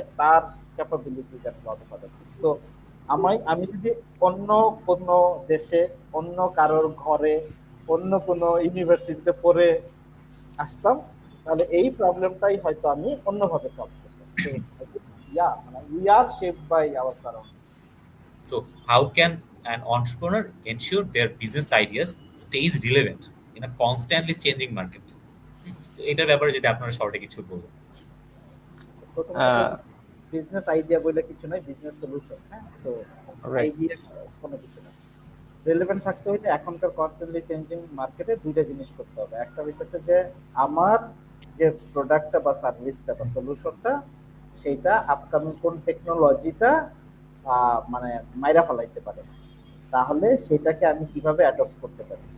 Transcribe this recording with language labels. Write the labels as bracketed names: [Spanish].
[Bangla] Like তার capability তো আমি যদি অন্য কোন দেশে, অন্য কারোর ঘরে, অন্য কোনো ইউনিভার্সিটিতে পড়ে আসতাম, তাহলে এই প্রবলেমটাই হয়তো আমি অন্যভাবে সলভ করতাম। [English] Yeah, মানে we are shaped by our surrounding. So how can an entrepreneur ensure their business ideas stays relevant in a constantly changing market? [Bangla] তো এটার ব্যাপারে যদি আপনারা শর্টে কিছু বলবেন। প্রথমত আহ, বিজনেস আইডিয়া বলে কিছু নয়, বিজনেস সলিউশন। হ্যাঁ, তো [English] Right. [Bangla] আইডিয়া কোনো কিছু না, রেলেভেন্ট থাকতে হলে এখনকার কনস্ট্যান্টলি চেঞ্জিং মার্কেটে দুইটা জিনিস করতে হবে। একটা হইতেছে যে আমার যে প্রোডাক্টটা বা সার্ভিসটা বা সলিউশনটা, সেইটা আপকামিং কোন টেকনোলজিটা মানে মাইরা ফেলাইতে পারে, তাহলে সেটাকে আমি কিভাবে অ্যাডপ্ট করতে পারি।